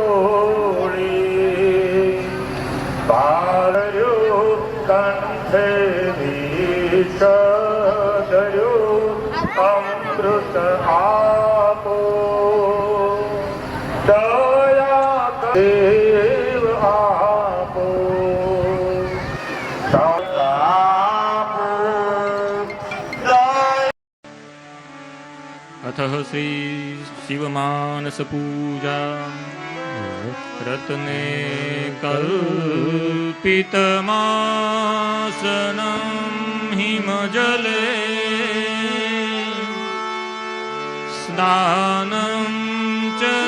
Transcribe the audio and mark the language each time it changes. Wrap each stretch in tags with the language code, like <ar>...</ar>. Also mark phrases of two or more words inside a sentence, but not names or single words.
<gu>ટોળી પાળ્યો કંઠે વિષ ગયો અમૃત આપો દયા દેવ આપો</gu> <sa>अथ श्री शिवमानस पूजा रत्ने कल्पितमासनं हिमजले स्नानं च</sa>